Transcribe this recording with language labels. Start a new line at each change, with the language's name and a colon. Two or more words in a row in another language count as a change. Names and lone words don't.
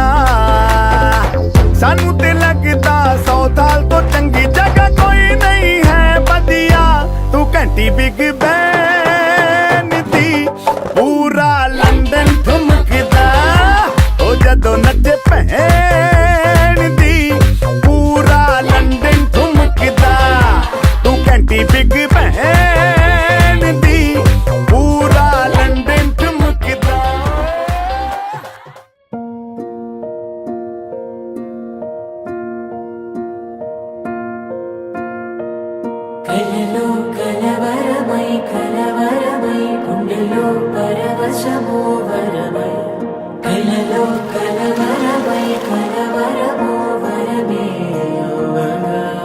Punjabi: ਸਾਨੂੰ ਤੇ ਲੱਗਦਾ 100 ਸਾਲ ਤੋਂ ਚੰਗੀ ਜਗ੍ਹਾ ਕੋਈ ਨਹੀਂ ਹੈ ਵਧੀਆ ਤੂੰ ਘੰਟੀ ਬਿਗ ਬੈਨ ਦੀ ਪੂਰਾ ਲੰਡਨ ਠੁਮਕਦਾ ਉਹ ਜਦੋਂ ਨੱਚੇ ਭੈਣ ਦੀ ਪੂਰਾ ਲੰਡਨ ਠੁਮਕਦਾ ਤੂੰ ਘੰਟੀ ਬਿਗ ਬੈਨ ਦੀ ਪੂਰਾ ਲੰਡਨ ਠੁਮਕਦਾ
Telugu: కలలో కలవరమై కలవరమై గుండెలో పరవశమో వరమై కలలో కలవరమై కలవరమో వరమే యోగగా